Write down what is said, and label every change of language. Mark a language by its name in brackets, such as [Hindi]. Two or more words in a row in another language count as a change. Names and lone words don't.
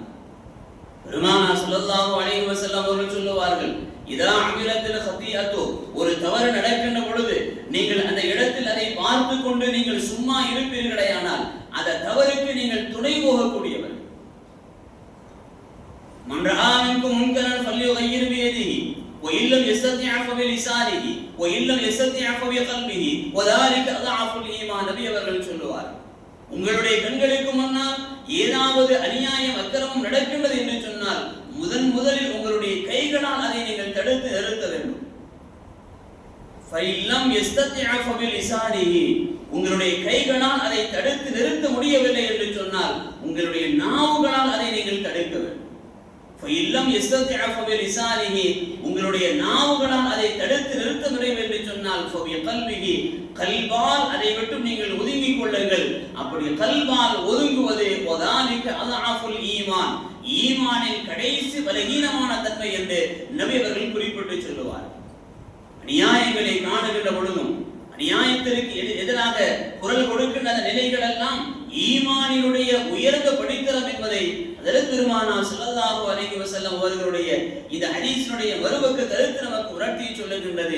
[Tamil] பெருமானார் [Arabic] صلى الله عليه وسلم [Tamil] அவர்கள் சொல்லுவார்கள், [Arabic] إذا عملت الخطيئة, [Tamil] ஒரு தவறு நடக்கின்ற பொழுது நீங்கள் அந்த இடத்தில் அதை பார்த்து கொண்டு நீங்கள் சும்மா இருப்பீர்களேயானால் அந்த தவறுக்கு நீங்கள் துணை போகக்கூடியவர். [Arabic] من رأى منكم منكرا فليغير بيده وإن لم يستطع فبلسانه وإن لم يستطع فبقلبه وذلك أضعف الإيمان. [Tamil] நபி அவர்கள் சொல்லுவார், உங்களுடைய கண்களுக்கு முன்னால் ஏதாவது அநியாயம் அக்கிரமம் நடக்கின்றது என்று சொன்னால் முதலில் உங்களுடைய கைகளால் அதை நீங்கள் தடுத்து நிறுத்த வேண்டும். [Arabic] فإن لم يستطع فبلسانه, [Tamil] உங்களுடைய கைகளால் அதை தடுத்து நிறுத்த முடியவில்லை என்று சொன்னால் உங்களுடைய நாவுகளால் அதை நீங்கள் தடுக்க வேண்டும். [Arabic] فإن لم يستطع فبلسانه, [Tamil] உங்களுடைய நாவுகளால் அதை தடுத்து நிறுத்த முடியவில்லை என்று சொன்னால் فبقلبه, கல்பால் அதை விட்டு நீங்கள் ஒதுங்கிக் கொள்ளுங்கள். அப்படி கல்பால் ஒதுங்குவது [Arabic] وذلك أضعف الإيمان, [Tamil] ஈமானின் கடைசி பலகீனமான தன்மை என்று நபி அவர்கள் குறிப்பிட்டு சொல்லுவார். அநியாயங்களை காணுகின்ற பொழுதும் அநியாயத்திற்கு எதிராக குரல் கொடுக்கின்ற அந்த நிலைகள் எல்லாம் ஈமானினுடைய உயர்ந்த படித்தரம் என்பதை ஹஜ்ரத் பெருமானார் [Arabic] صلى الله عليه وسلم [Tamil] அவர்களுடைய இந்த ஹதீஸினுடைய மறுபக்க கருத்து நமக்கு உணர்த்தி சொல்லுகின்றது.